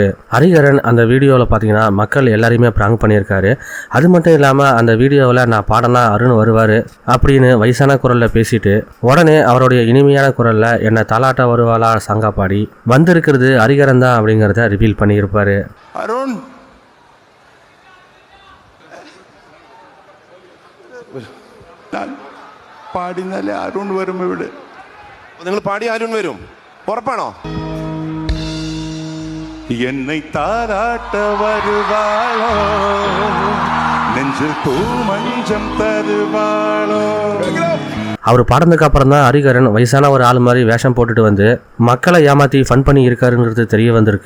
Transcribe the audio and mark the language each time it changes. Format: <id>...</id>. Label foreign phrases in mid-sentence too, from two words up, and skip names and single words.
<ta>ஹரிஹரன் அந்த வீடியோவில் பார்த்தீங்கன்னா மக்கள் எல்லாரையுமே ப்ராங்க் பண்ணியிருக்காரு. அது மட்டும் இல்லாமல் அந்த வீடியோவில் நான் பாடனா அருண் வருவார் அப்படின்னு வயசான குரலில் பேசிட்டு உடனே அவருடைய இனிமையான குரலில் என்னை தாலாட்ட வருவாளா சங்கா பாடி வந்திருக்கிறது ஹரிஹரன் தான் அப்படிங்கிறத ரிவீல் பண்ணியிருப்பாரு.</ta> <ml>அருண் പാടിനാലേ അരുൺ വരും. ഇവിടെ നിങ്ങൾ പാടി അരുൺ വരും, ഉറപ്പാണോ?</ml> <ta>என்னை தாராட்ட வருவாளோ, நெஞ்சில் பூ மஞ்சம் தருவாளோ. அவர் பாடினதுக்கு அப்புறம் தான் ஹரிஹரன் வயசான ஒரு ஆள் மாதிரி வேஷம் போட்டுட்டு வந்து மக்களை ஏமாற்றி ஃபன் பண்ணி இருக்காருங்கிறது தெரிய வந்திருக்கு.</ta>